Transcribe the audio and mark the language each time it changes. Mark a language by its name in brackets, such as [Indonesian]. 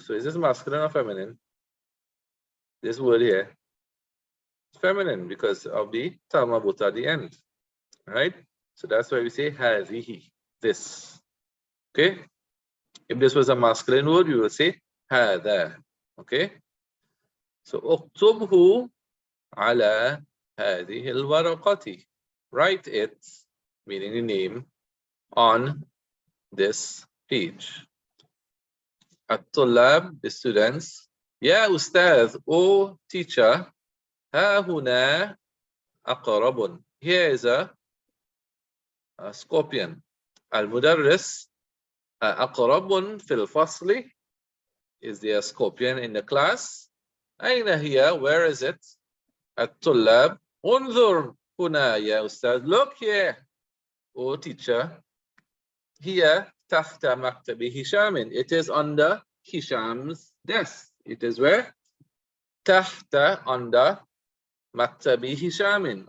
[English] So is this masculine or feminine? This word here is feminine because of the tamabut at the end. Right? So that's why we say hadihi. This. Okay? If this was a masculine word, we will say hada. Okay? [Arabic] So اكتبه على هذه الورقة. [English] Write it, meaning the name, on this page. الطلاب, the students. [Arabic] يا أستاذ, [English] O teacher. [Arabic] ها هنا عقرب. [English] Here is a scorpion. [Arabic] المدرس عقرب في الفصل. [English] Is there a scorpion in the class? [Arabic] أين هي? [English] Where is it? [Arabic] الطلاب. انظر هنا يا أستاذ. [English] Look here, O teacher. [Arabic] Here تحت مكتب هشام. [English] It is under Hisham's desk. It is where? [Arabic] تحت, under مكتب هشام.